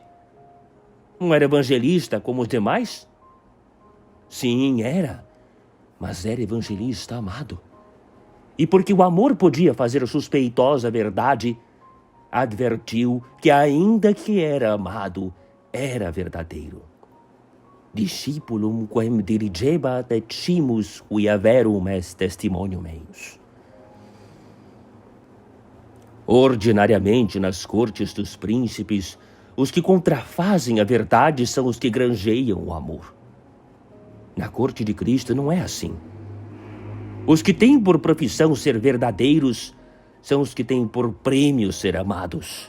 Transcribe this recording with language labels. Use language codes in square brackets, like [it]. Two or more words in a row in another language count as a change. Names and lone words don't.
[pt] Não era evangelista como os demais? Sim, era, mas era evangelista amado. E porque o amor podia fazer suspeitosa a verdade, advertiu que ainda que era amado, era verdadeiro. [la] Discipulum quem dirigebat etimus viaverum est testimonium eius. [pt] Ordinariamente, nas cortes dos príncipes, os que contrafazem a verdade são os que granjeiam o amor. Na corte de Cristo não é assim. Os que têm por profissão ser verdadeiros são os que têm por prêmio ser amados.